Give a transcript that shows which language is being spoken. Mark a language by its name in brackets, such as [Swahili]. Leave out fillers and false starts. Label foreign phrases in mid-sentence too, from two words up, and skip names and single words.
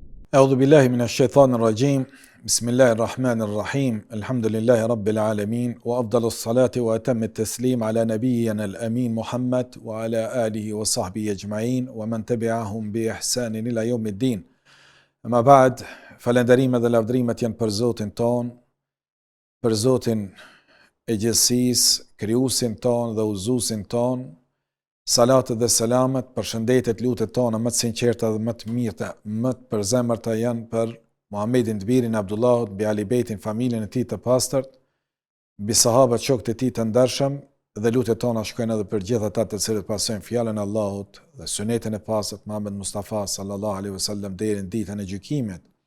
[Arabic] أعوذ بالله من الشيطان الرجيم بسم الله الرحمن الرحيم الحمد لله رب العالمين وأفضل الصلاة وأتم التسليم على نبينا الأمين محمد وعلى آله وصحبه أجمعين ومن تبعهم بإحسان إلى يوم الدين أما بعد [Albanian] falënderimet dhe lavdrimet janë për Zotin ton, për Zotin e gjithësisë, krijuesin ton dhe udhëzuesin ton. Salatet dhe selamet, përshëndetet, lutet tona më të sinqerta dhe më të mirëta, më të përzemërta janë për Muhammedin të birin Abdullahut, mbi Ali Bejtin, familjen e tij të pastërt, mbi sahabët shokët e tij të ndershëm, dhe lutet tona shkojnë edhe për gjithë ata të cilët pasojnë fjalën e Allahut dhe sunetin e pastërt Muhammed Mustafa [Arabic] صلى الله عليه وسلم [Albanian] deri në ditën e gjykimit.